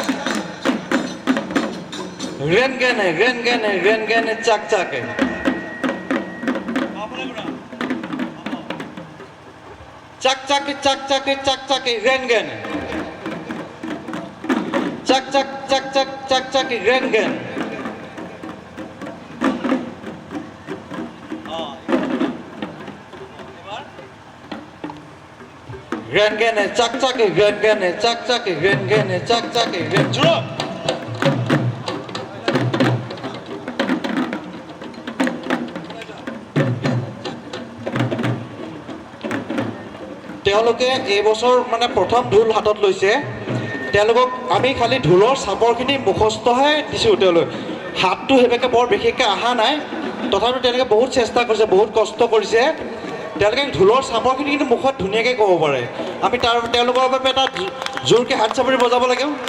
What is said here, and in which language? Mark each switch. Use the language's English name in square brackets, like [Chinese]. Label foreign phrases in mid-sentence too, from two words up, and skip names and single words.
[Assamese] ৰেনগেনে চাক চাকে চাক চাকে ৰেনগেনে চাক ৰেনগেনে Rengene, chak chak, rengene, chak chak, rengene, chak chak, rengene. তেওঁলোকে এই বছৰ মানে প্ৰথম ঢোল হাতত লৈছে তেওঁলোকক আমি খালি ঢোলৰ চাপৰখিনি মুখস্থহে দিছোঁ তেওঁলোক হাতটো হেবেকে বৰ বিশেষকৈ অহা নাই তথাপিও তেওঁলোকে বহুত চেষ্টা কৰিছে বহুত কষ্ট কৰিছে তেওঁলোকে ঢোলৰ চাপৰখিনি কিন্তু মুখত ধুনীয়াকৈ ক'ব পাৰে আমি তেওঁলোকৰ বাবে এটা জোৰকৈ হাত চাপৰি বজাব লাগে